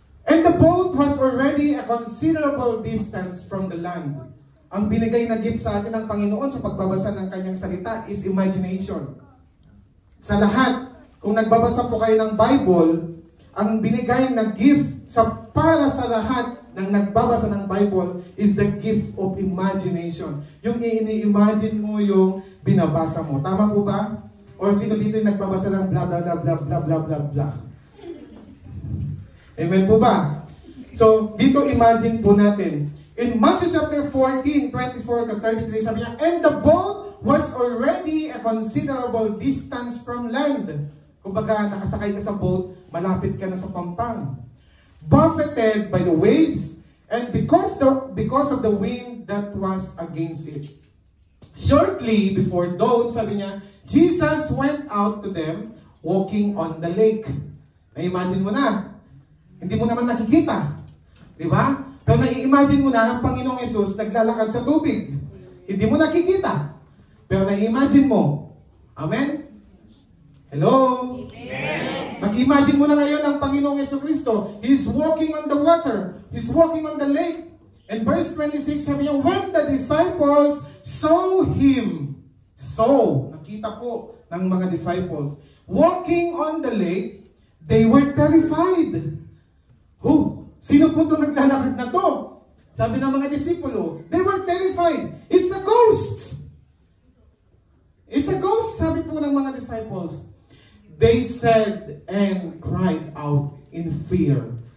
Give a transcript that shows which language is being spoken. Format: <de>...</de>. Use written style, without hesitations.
<en>And the boat was already a considerable distance from the land.</en> <tl>Ang binigay na gift sa atin ng Panginoon sa pagbabasa ng kanyang salita</tl> <en>is imagination.</en> <tl>Sa lahat, kung nagbabasa po kayo ng Bible, ang binigay na gift para sa lahat ng nagbabasa ng Bible</tl> <en>is the gift of imagination.</en> <tl>Yung ini-imagine mo yung binabasa mo. Tama po ba? Or sino dito yung nagbabasa ng blah blah blah blah blah blah blah blah? Amen po ba? So, dito imagine po natin.</tl> <en>In Matthew chapter 14, 24 to 33,</en> <tl>sabi niya,</tl> <en>and the boat was already a considerable distance from land.</en> <tl>Kumbaga, nakasakay ka sa boat, malapit ka na sa pampang.</tl> <en>Buffeted by the waves, and because of the wind that was against it. Shortly before dawn,</en> <tl>sabi niya,</tl> <en>Jesus went out to them walking on the lake.</en> <tl>Na-imagine mo na. Hindi mo naman nakikita. Di ba? Pero na-imagine mo na ang Panginoong Yesus naglalakad sa tubig. Hindi mo nakikita. Pero na-imagine mo. Amen? Hello? Amen. Mag-imagine mo na ngayon ang Panginoong Jesucristo.</tl> <en>He's walking on the water. He's walking on the lake. And verse 26,</en> <tl>sabi niya,</tl> <en>when the disciples saw him,</en> <tl>nakita po ng mga disciples,</tl> <en>walking on the lake, they were terrified.</en> <tl>Sino po itong naglalakad na to? Sabi ng mga disipulo,</tl> <en>they were terrified. It's a ghost! It's a ghost,</en> <tl>sabi po ng mga disciples.</tl> <en>They said and cried out in fear.</en>